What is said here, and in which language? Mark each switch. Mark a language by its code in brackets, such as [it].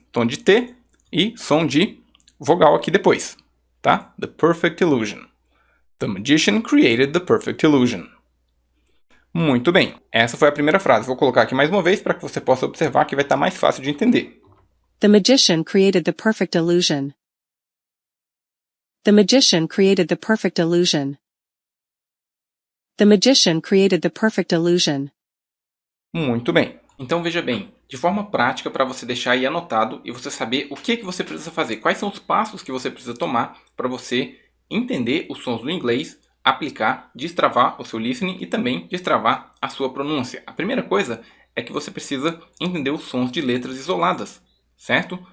[pt] Tom de T e som de vogal aqui depois, tá? [en] The perfect illusion. The magician created the perfect illusion. [pt] Muito bem. Essa foi a primeira frase. Vou colocar aqui mais uma vez para que você possa observar que vai estar mais fácil de entender. [en] The magician created the perfect illusion. The magician created the perfect illusion. The magician created the perfect illusion. [pt] Muito bem. Então veja bem, de forma prática para você deixar aí anotado e você saber o que você precisa fazer. Quais são os passos que você precisa tomar para você entender os sons do inglês, aplicar, destravar o seu listening e também destravar a sua pronúncia. A primeira coisa é que você precisa entender os sons de letras isoladas, certo?